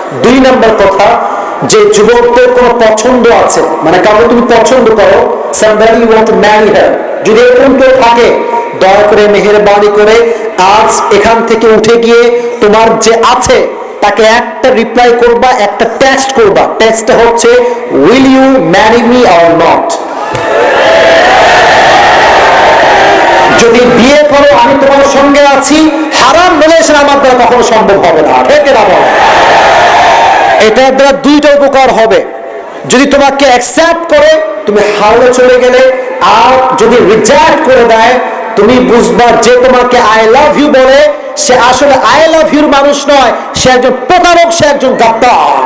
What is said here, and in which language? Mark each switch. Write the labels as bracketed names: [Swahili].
[Bangla] দুই নাম্বার কথা, যে যুবকদের কোনো পছন্দ আছে, মানে কাউকে তুমি পছন্দ করো, [English] somebody you want to marry her, [Bangla] যদি এরকম কেউ থাকে, দয়া করে মেহেরবানি করে আজ এখান থেকে উঠে গিয়ে তোমার যে আছে তাকে একটা রিপ্লাই করবা, একটা টেক্সট করবা। টেক্সটটা হচ্ছে [English] will you marry me or not। [Bangla] যদি বিয়ে করো আমি তোমার সঙ্গে আছি, হারাম রিলেশন আমার দ্বারা কখনো সম্ভব হবে না। ঠিক না বল? এটার দ্বারা দুইটা উপকার হবে। যদি তোমাকে অ্যাকসেপ্ট করে তুমি হাওড়ে চলে গেলে, আর যদি রিজেক্ট করে দেয় তুমি বুঝবা যে তোমাকে [English] I love you [Bangla] বলে সে আসলে আই লাভ ইউর মানুষ নয়, সে একজন প্রতারক, সে একজন গাদ্দার।